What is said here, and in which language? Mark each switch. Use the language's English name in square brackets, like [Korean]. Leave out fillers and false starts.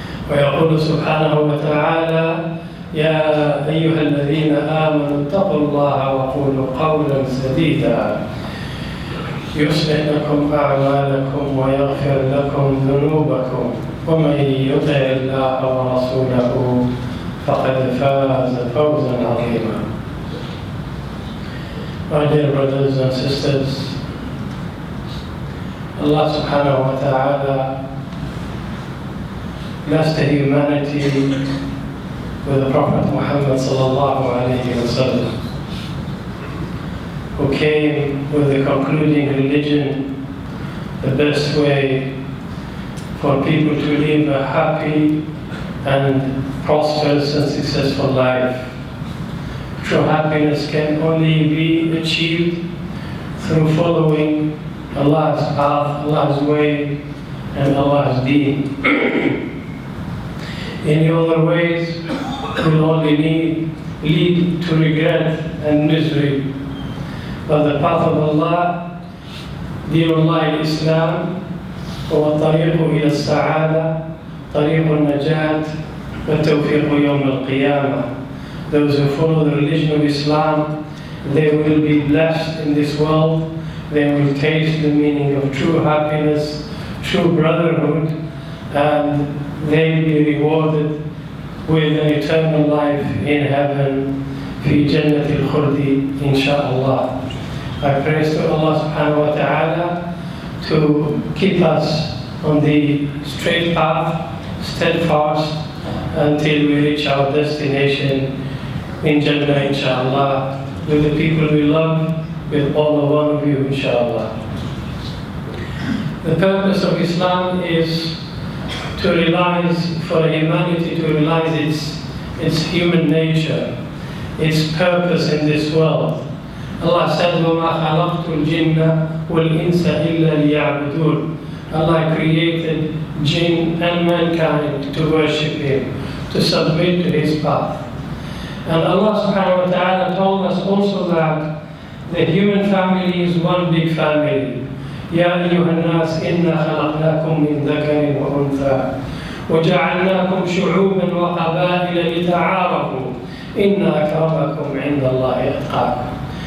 [Arabic] ويقول سبحانه وتعالى: يا أيها الذين آمنوا اتقوا الله وقولوا قولا سديدا يصلح لكم أعمالكم ويغفر لكم ذنوبكم، ومن يطع الله ورسوله فقد فاز فوزا عظيما. [English] My dear brothers and sisters, Allah subhanahu wa ta'ala blessed the humanity with the Prophet Muhammad sallallahu alayhi wa sallam, who came with the concluding religion, the best way for people to live a happy and prosperous and successful life. True happiness can only be achieved through following Allah's path, Allah's way, and Allah's deen. Any other ways will only lead to regret and misery. But the path of Allah, [Arabic] دين الله الإسلام، هو الطريق إلى السعادة، طريق النجاة والتوفيق يوم القيامة. [English] Those who follow the religion of Islam, they will be blessed in this world. They will taste the meaning of true happiness, true brotherhood, and they will be rewarded with an eternal life in heaven, [Arabic] في جنة الخلد إن شاء الله. [English] I praise to Allah subhanahu wa ta'ala to keep us on the straight path, steadfast, until we reach our destination in Jannah, inshallah, with the people we love, with all of one of you, inshallah. The purpose of Islam is to realize, for humanity to realize its human nature, its purpose in this world. Allah said, [Arabic] وَمَا خَلَقْتُ الْجِنَّ وَالْإِنسَ إِلَّا لِيَعْبُدُونَ. [English] Allah created jinn and mankind to worship Him, to submit to His path. And Allah subhanahu wa ta'ala told us also that the human family is one big family. [Arabic] يَا أَيُّهَا النَّاسِ إِنَّا خَلَقْنَاكُم مِّن ذَكَرٍ وَأُنثَىٰ وَجَعَلْنَاكُمْ شُعُوبًا وَقَبَائِلَ لِتَعَارَفُوا إِنَّ أَكْرَمَكُمْ عِندَ اللَّهِ أَتْقَاكُمْ.